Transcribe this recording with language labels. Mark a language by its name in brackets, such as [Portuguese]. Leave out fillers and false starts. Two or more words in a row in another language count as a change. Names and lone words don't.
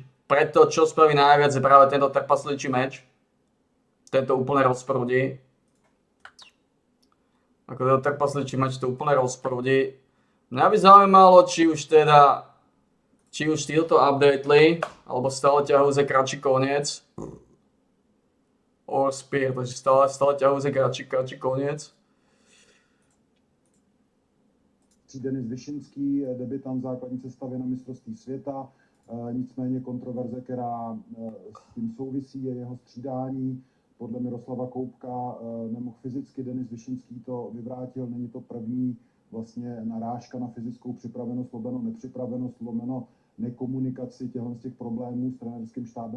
[Slovak] Preto čo spraví najviac je práve tento trpasličí meč. Tento úplne rozprúdi. Ako tento trpasličí meč to úplne rozprúdi. Mňa by zaujímalo, či už títo updateli, alebo stále ťahujú za kratší koniec. [English] Or spear, [Slovak] takže stále ťahujú za kratší koniec. [Czech] Denis Vyšinský, debutant v základní sestavě na mistrovství světa. Nicméně kontroverze, která s tím souvisí, je jeho střídání. Podle Miroslava Koupka nemohl fyzicky, Denis Vyšinský to vyvrátil, není to první vlastně narážka na fyzickou připravenost, lomeno nepřipravenost, lomeno nekomunikaci z těch problémů s trenérským štábem.